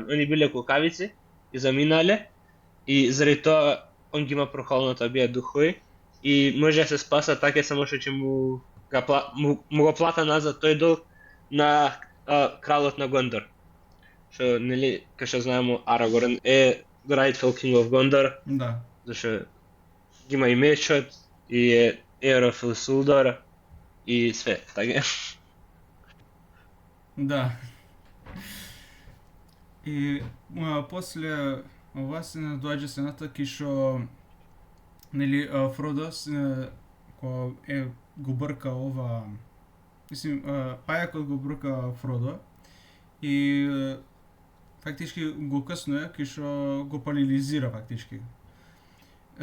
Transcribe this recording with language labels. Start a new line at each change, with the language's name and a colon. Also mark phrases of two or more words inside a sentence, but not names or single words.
Macedonian: Они биле кукавици и заминале, и заради тоа он ги има проколнато да бидат духови и може да се спаса така само што ќе му го плата назад тој долг на кралот на Гондор. Што, нели, кај што знаеме, Арагорн е
English: the rightful king of Gondor.
Macedonian: Да. Зашто ги има и мечот, и е
English: heir of Isildur,
Macedonian: и све, така. Да. И после ова се доаѓа сцената кај што, нели, Фродо кога го брка ова, мислим, пајакот го брка Фродо и фактички го къснуе, кај што го парализира фактички.